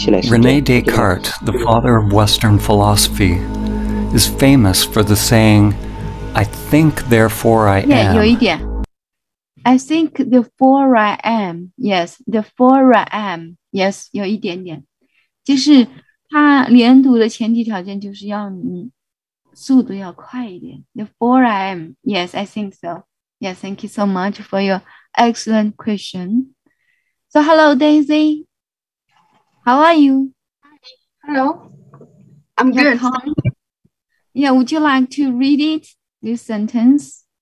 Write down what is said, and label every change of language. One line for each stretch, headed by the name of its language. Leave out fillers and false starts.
English: Rene Descartes, the father of Western philosophy, is famous for the saying, "I think, therefore I am."
Chinese: 有一点
English: I think, therefore I am. Yes, therefore I am.
Chinese: Yes, 有一点点，就是它连读的前提条件就是要你速度要快一点。
English: Therefore I am. Yes, I think so. Yes, thank you so much for your excellent question. So, hello, Daisy. How are you? Hello. I'm good. Yeah, would you like to read it? This sentence?